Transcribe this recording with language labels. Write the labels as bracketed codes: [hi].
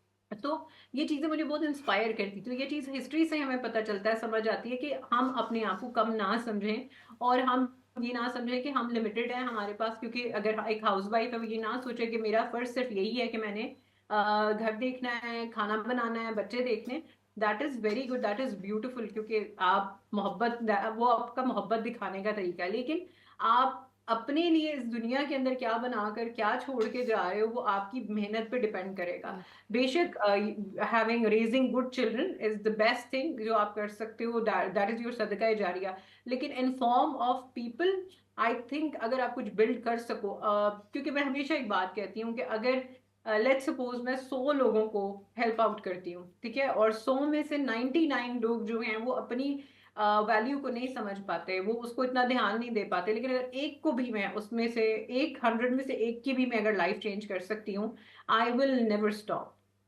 [ur] تو یہ چیزیں مجھے بہت انسپائر کرتی. تو یہ چیز ہسٹری سے ہمیں پتہ چلتا ہے, سمجھ آتی ہے کہ ہم اپنے آپ کو کم نہ سمجھیں اور ہم یہ نہ سمجھیں کہ ہم لمیٹڈ ہیں ہمارے پاس, کیونکہ اگر ایک ہاؤس وائف ہے وہ یہ نہ سوچے کہ میرا فرض صرف یہی ہے کہ میں نے گھر دیکھنا ہے, کھانا بنانا ہے, بچے دیکھنے. [en] that is very good, that is beautiful, [ur] کیونکہ آپ محبت, وہ آپ کا محبت دکھانے کا طریقہ ہے. لیکن آپ اپنے لیے اس دنیا کے اندر کیا بنا کر کیا چھوڑ کے جا رہے ہو وہ آپ کی محنت پہ ڈپینڈ کرے گا. بے شک [en] having raising good children is the best thing [ur] جو آپ کر سکتے ہو, [en] that is your صدقہ جاریہ. [ur] لیکن [en] in form of people I think [ur] اگر آپ کچھ بلڈ کر سکو, کیونکہ میں ہمیشہ ایک بات کہتی ہوں کہ اگر [en] let suppose [ur] میں 100 لوگوں کو ہیلپ آؤٹ کرتی ہوں, ٹھیک ہے, اور 100 میں سے 99 لوگ جو ہیں وہ اپنی ویلیو کو نہیں سمجھ پاتے, وہ اس کو اتنا دھیان نہیں دے پاتے, لیکن اگر ایک کو بھی میں اس میں سے 100 میں سے ایک کی بھی میں اگر لائف چینج کر سکتی ہوں, [en] I will never stop.